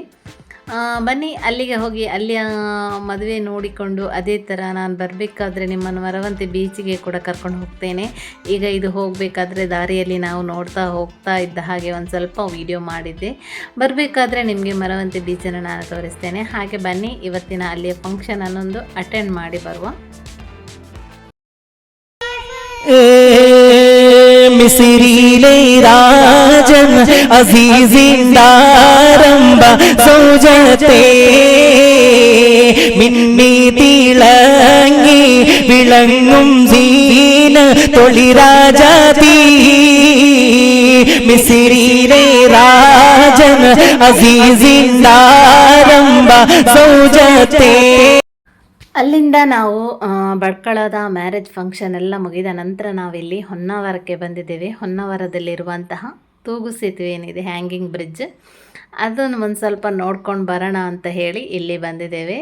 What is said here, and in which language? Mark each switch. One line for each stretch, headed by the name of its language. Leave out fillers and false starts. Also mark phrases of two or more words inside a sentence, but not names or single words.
Kannada: ಬನ್ನಿ ಅಲ್ಲಿಗೆ ಹೋಗಿ ಅಲ್ಲಿಯ ಮದುವೆ ನೋಡಿಕೊಂಡು ಅದೇ ಥರ ನಾನು ಬರಬೇಕಾದ್ರೆ ನಿಮ್ಮನ್ನು ಮರವಂತೆ ಬೀಚಿಗೆ ಕೂಡ ಕರ್ಕೊಂಡು ಹೋಗ್ತೇನೆ. ಈಗ ಇದು ಹೋಗಬೇಕಾದ್ರೆ ದಾರಿಯಲ್ಲಿ ನಾವು ನೋಡ್ತಾ ಹೋಗ್ತಾ ಇದ್ದ ಹಾಗೆ ಒಂದು ಸ್ವಲ್ಪ ವಿಡಿಯೋ ಮಾಡಿದ್ದೆ. ಬರಬೇಕಾದ್ರೆ ನಿಮಗೆ ಮರವಂತೆ ಬೀಚನ್ನು ನಾನು ತೋರಿಸ್ತೇನೆ. ಹಾಗೆ ಬನ್ನಿ ಇವತ್ತಿನ ಅಲ್ಲಿಯ ಫಂಕ್ಷನ್ ಅನ್ನೊಂದು ಅಟೆಂಡ್ ಮಾಡಿ ಬರುವ.
Malayalam: മിസിരിയിലെ രാജൻ അസീസിന്ദാരംഭ സൗജത്തെ മിന്നി തിളങ്ങി വിളങ്ങും സീന തൊളിരാജാതി മിസിരിയിലെ രാജൻ അസീസിന്ദാരംഭ സൗജത്തെ.
Kannada: ಅಲ್ಲಿಂದ ನಾವು ಭಟ್ಕಳದ
English: marriage function
Kannada: ಎಲ್ಲ ಮುಗಿದ ನಂತರ ನಾವಿಲ್ಲಿ ಹೊನ್ನಾವರಕ್ಕೆ ಬಂದಿದ್ದೇವೆ. ಹೊನ್ನಾವರದಲ್ಲಿರುವಂತಹ ತೂಗು ಸೇತುವೆ ಏನಿದೆ,
English: hanging bridge,
Kannada: ಅದನ್ನು ಒಂದು ಸ್ವಲ್ಪ ನೋಡ್ಕೊಂಡು ಬರೋಣ ಅಂತ ಹೇಳಿ ಇಲ್ಲಿ ಬಂದಿದ್ದೇವೆ.